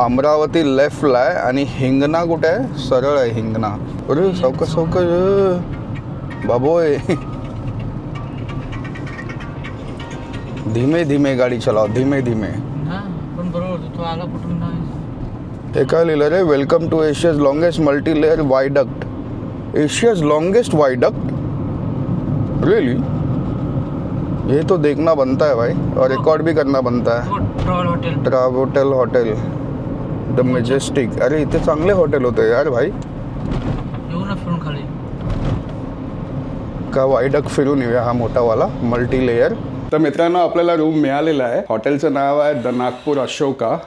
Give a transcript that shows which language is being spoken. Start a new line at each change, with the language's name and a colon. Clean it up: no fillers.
Marathi: अमरावती लेफ्टला आहे आणि हिंगणा कुठे आहे? सरळ आहे हिंगणा. अरे सावकाश सावकाश बाबोय.
Hindi: धीमे धीमे गाडी चलाव, धीमे धीमे.
Marathi: हा, पण बरोबर होतं. तो आला कुठून नाही. हे काय लिहिलं रे?
English: Welcome to Asia's longest multi layer viaduct. Asia's longest viaduct?
Hindi: Really? ये तो देखना बनता है भाई और रिकॉर्ड भी करना बनता है.
English: ट्रॉल हॉटेल.
Marathi: ट्रॅव्होटेल hotel the Majestic. अरे इथे चांगले हॉटेल होते यार भाई. येऊ ना फिरून खाली. का वायडक्ट फिरून येऊया हा मोठावाला मल्टी लेयर. तर मित्रांनो, आपल्याला रूम मिळालेला आहे. हॉटेलचं नाव आहे द नागपूर अशोका.